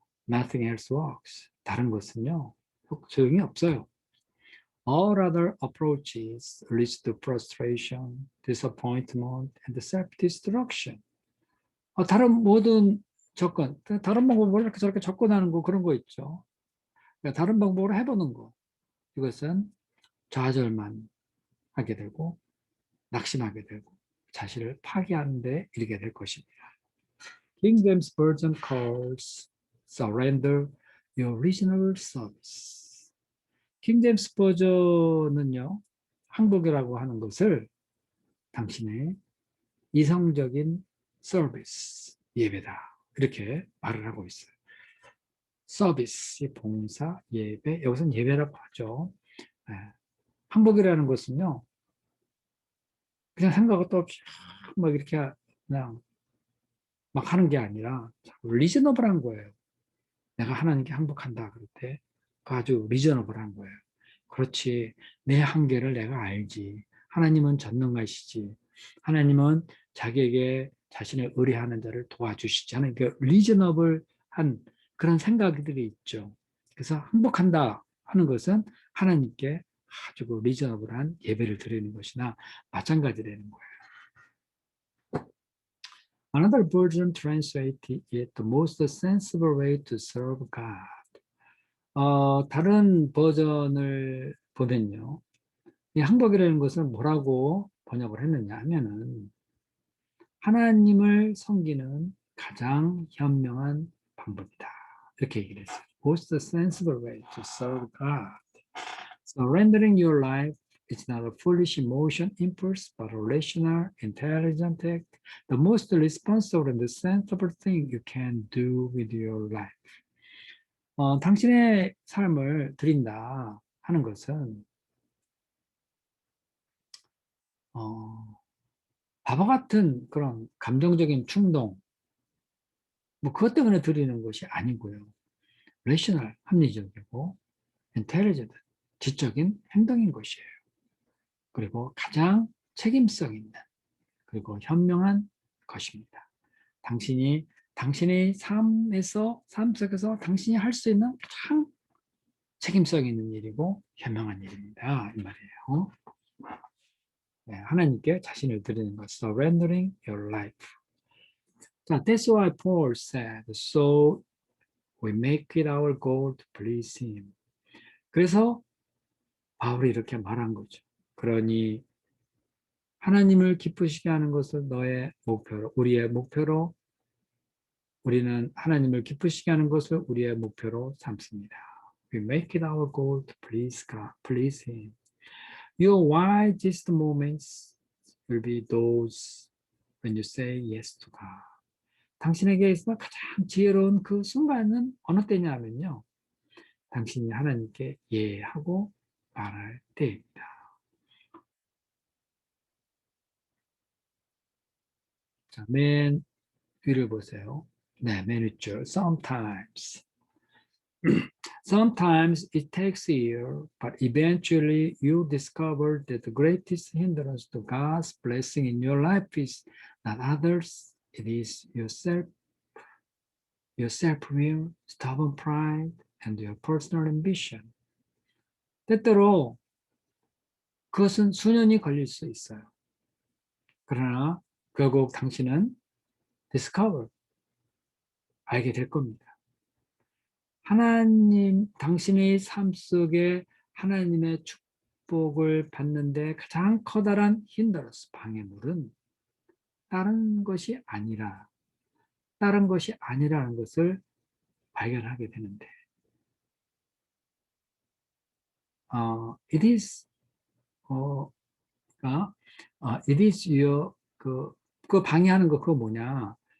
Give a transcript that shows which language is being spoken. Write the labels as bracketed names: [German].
[English] Nothing else works. [Korean] 다른 것은요, 소용이 없어요. [English] All other approaches lead to frustration, disappointment, and self-destruction. [Korean] 다른 모든 접근, 다른 방법으로 이렇게 저렇게 접근하는 거 그런 거 있죠. 그러니까 다른 방법으로 해보는 거. 이것은 좌절만 하게 되고 낙심하게 되고 자신을 파괴하는 데 이르게 될 것입니다. [English] King James Version calls surrender your reasonable service. [Korean] 킹 제임스 버전은요, 항복이라고 하는 것을 당신의 이성적인 서비스, 예배다. 이렇게 말을 하고 있어요. 서비스, 봉사, 예배. 여기서는 예배라고 하죠. 예. 항복이라는 것은요, 그냥 생각도 없이 막 이렇게 그냥 막 하는 게 아니라 리즈너블한 거예요. 내가 하나님께 항복한다 그럴 때 아주 리저너블한 거예요. 그렇지. 내 한계를 내가 알지. 하나님은 전능하시지. 하나님은 자기에게 자신의 의뢰하는 자를 도와주시지. 하는 그 리저너블한 그런 생각들이 있죠. 그래서 항복한다 하는 것은 하나님께 아주 그 리저너블한 예배를 드리는 것이나 마찬가지라는 거예요. [English] Another version translates it the most sensible way to serve God. [Korean] 다른 버전을 보면요. 이 항복이라는 것을 뭐라고 번역을 했느냐 하면은 하나님을 섬기는 가장 현명한 방법이다. 이렇게 얘기를 했어요. [English] Most sensible way to serve God. Surrendering your life is not a foolish emotion, impulse, but a rational, intelligent act. The most responsible and sensible thing you can do with your life. [Korean] 당신의 삶을 드린다 하는 것은 바보 같은 그런 감정적인 충동, 뭐 그것 때문에 드리는 것이 아니고요. 레셔널, 합리적이고 인텔리전트, 지적인 행동인 것이에요. 그리고 가장 책임성 있는 그리고 현명한 것입니다. 당신의 삶 속에서 당신이 할 수 있는 가장 책임성 있는 일이고 현명한 일입니다. 이 말이에요. 네, 하나님께 자신을 드리는 것, [English] surrendering your life. 자, that's why Paul said, so we make it our goal to please him. [Korean] 그래서 바울이 이렇게 말한 거죠. 그러니 하나님을 기쁘시게 하는 것을 너의 목표로, 우리의 목표로, 우리는 하나님을 기쁘시게 하는 것을 우리의 목표로 삼습니다. [English] We make it our goal to please God, please him. Your wisest moments will be those when you say yes to God. [Korean] 당신에게 있어 가장 지혜로운 그 순간은 어느 때냐면요. 당신이 하나님께 예하고 말할 때입니다. 자, 맨 위를 보세요. 네, 맨 위줄. [English] Sometimes. Sometimes it takes years, but eventually you discover that the greatest hindrance to God's blessing in your life is not others, it is yourself, your self-will, stubborn pride, and your personal ambition. [Korean] 때때로 그것은 수년이 걸릴 수 있어요. 그러나 결국 당신은 discover, 알게 될 겁니다. 하나님, 당신의 삶 속에 하나님의 축복을 받는데 가장 커다란 힌더러스, 방해물은 다른 것이 아니라는 것을 발견하게 되는데, [English] it is, it is your, [Korean] 그 방해하는 거, 그거 뭐냐?